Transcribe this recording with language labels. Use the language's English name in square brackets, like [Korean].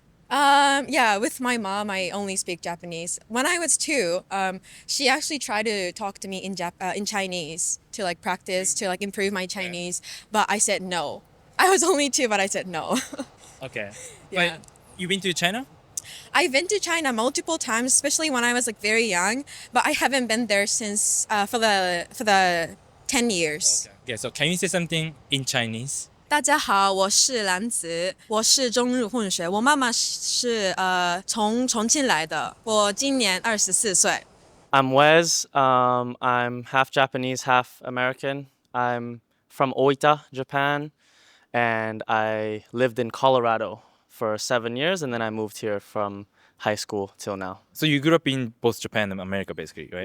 [English] Yeah, with my mom, I only speak Japanese. When I was 2, she actually tried to talk to me in Chinese to practice, to improve my Chinese, but I said no. I was only 2, but I said no. Okay. Yeah. But you've been to China? I've been to China multiple times, especially when I was very young, but I haven't been there since for the 10 years. Okay, so can you say something in Chinese? [Chinese] 大家好，我是兰子，我是中日混血，我妈妈是从重庆来的，我今年24岁。 [English] I'm Wes. I'm half Japanese, half American. I'm from Oita, Japan, and I lived in Colorado for 7 years, and then I moved here from high school till now. So you grew up in both Japan and America, basically, right?